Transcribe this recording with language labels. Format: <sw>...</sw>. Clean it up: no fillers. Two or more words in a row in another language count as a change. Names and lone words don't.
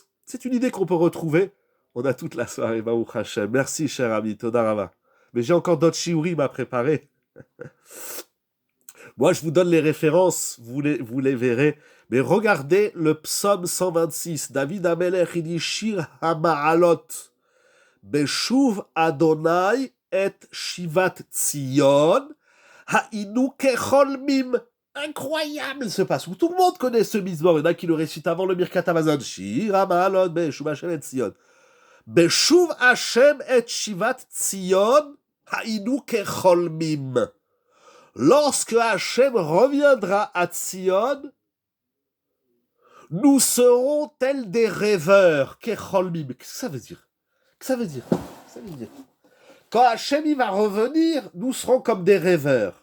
<fr>C'est une idée qu'on peut retrouver. On a toute la soirée,</fr> <he>ברוך השם.</he> <fr>Merci, cher ami,</fr> <he>תודה רבה.</he> <fr>Mais j'ai encore d'autres shiurim à préparer. Moi, je vous donne les références, vous les verrez. Mais regardez le psaume 126. David Amelech, il dit</fr> <he>שיר המעלות. בשוב אדוני את שיבת ציון. היינו כחולמים.</he> <fr>Incroyable ce passe où tout le monde connaît ce Mizmor. Il y en a qui le récitent avant le</fr> <he>ברכת המזון. שיר המעלות בשוב השם את ציון בשוב השם את שיבת ציון. היינו כחולמים.</he> <fr>Lorsque Hachem reviendra à Tzion, nous serons tels des rêveurs. Kecholmim. Qu'est-ce que ça veut dire? Qu'est-ce que ça veut dire? Ça veut dire quand Hachem il va revenir, nous serons comme des rêveurs.</fr>